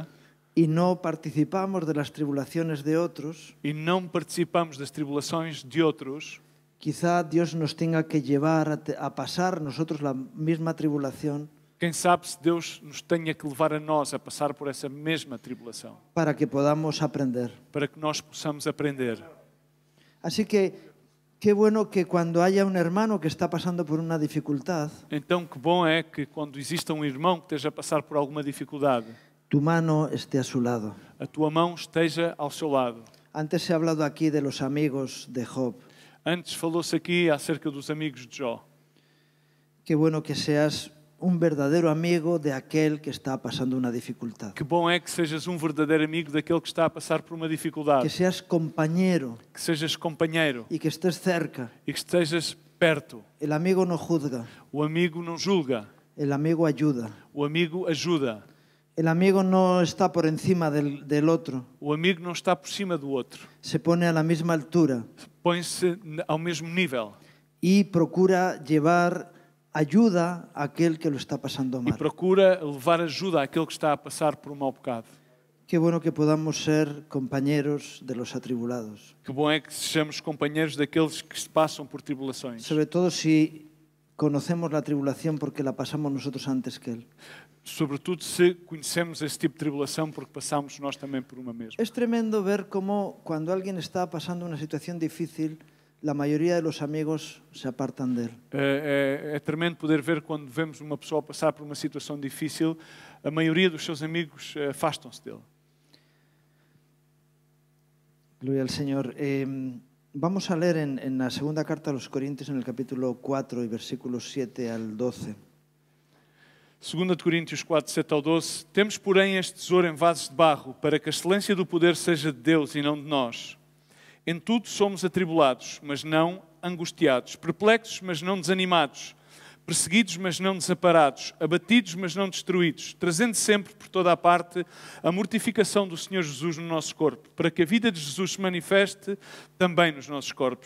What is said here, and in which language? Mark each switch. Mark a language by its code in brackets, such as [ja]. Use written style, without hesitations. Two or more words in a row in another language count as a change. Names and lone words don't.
[es] y no participamos de las tribulaciones de otros, [pt] e não participamos das tribulações de outros, [es] quizá Dios nos tenga que llevar a pasar nosotros la misma tribulación [pt] quem sabe se Deus nos tenha que levar a nós a passar por essa mesma tribulação, [es] para que podamos aprender. [pt] para que nós possamos aprender. [es] Así que qué bueno que cuando haya un hermano que está pasando por una dificultad, [pt] Então, que bom é que quando exista um irmão que esteja a passar por alguma dificuldade, [es] tu mano esté a su lado. [pt] a tua mão esteja ao seu lado. [es] Antes se ha hablado aquí de los amigos de Job. [pt] Antes falou-se aqui acerca dos amigos de Jó. [es] Qué bueno que seas un verdadero amigo de aquel que está pasando una dificultad. [pt] Que bom é que sejas um verdadeiro amigo daquele que está a passar por uma dificuldade. [es] Que seas compañero [pt] Que sejas companheiro [es] y que estés cerca. [pt] e que estejas perto. [es] El amigo no juzga, [pt] O amigo não julga, [es] el amigo ayuda. [pt] o amigo ajuda. [es] El amigo no está por encima del otro, [pt] O amigo não está por cima do outro. [es] se pone a la misma altura [pt] Põe-se ao mesmo nível [es] y procura llevar ayuda a aquel que lo está pasando [pt] e [es] mal. [pt] procura levar ajuda àquele que está a passar por um mau bocado. [es] Qué bueno que podamos ser compañeros de los atribulados. [pt] Que bom é que sejamos companheiros daqueles que se passam por tribulações. [es] Sobre todo si conocemos la tribulación porque la pasamos nosotros antes que él. [pt] Sobretudo se conhecemos esse tipo de tribulação porque passamos nós também por uma mesma. [es] Es tremendo ver cómo cuando alguien está pasando una situación difícil, la mayoría de los amigos se apartan de él. [pt] É tremendo poder ver quando vemos uma pessoa passar por uma situação difícil, a maioria dos seus amigos afastam-se dele. [es] Gloria al Señor. Vamos a leer en la segunda carta a los Corintios, en el capítulo 4 y versículos 7 al 12. [pt] 2 de Coríntios 4, 7 ao 12. Temos, porém, este tesouro em vasos de barro, para que a excelência do poder seja de Deus e não de nós. Em tudo somos atribulados, mas não angustiados, perplexos, mas não desanimados, perseguidos, mas não desamparados, abatidos, mas não destruídos, trazendo sempre por toda a parte a mortificação do Senhor Jesus no nosso corpo, para que a vida de Jesus se manifeste também nos nossos corpos.